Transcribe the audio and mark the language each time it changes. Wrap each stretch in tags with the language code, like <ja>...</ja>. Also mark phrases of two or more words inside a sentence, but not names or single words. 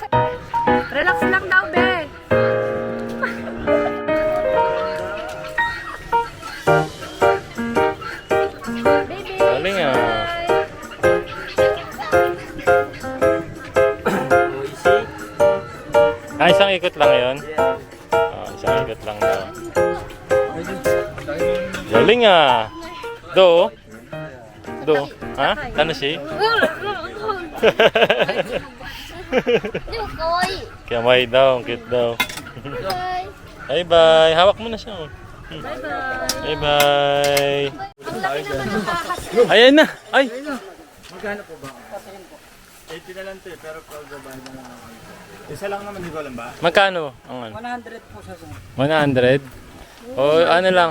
<tl>Relax lang daw, be. Baby. Galing ah. Isang ikot lang yun? Isang ikot lang daw. Galing ah. Do? Do? Ha? Ano siya?</tl> <ja>でも可愛い。</ja> <tl>Kamay daw, ang cute daw.</tl> <ja>バイバイ。</ja> <en>Bye bye.</en> <tl>Hawak mo na siya. Oh.</tl> <en>Bye bye.</en> <tl>Ayan na. Ay. Magkano po ba? 80 na lang to eh, pero pag-gabahan na lang. Isa lang naman, di ko alam ba? Magkano? Ang ano? 100 po siya. 100? O ano lang.</tl>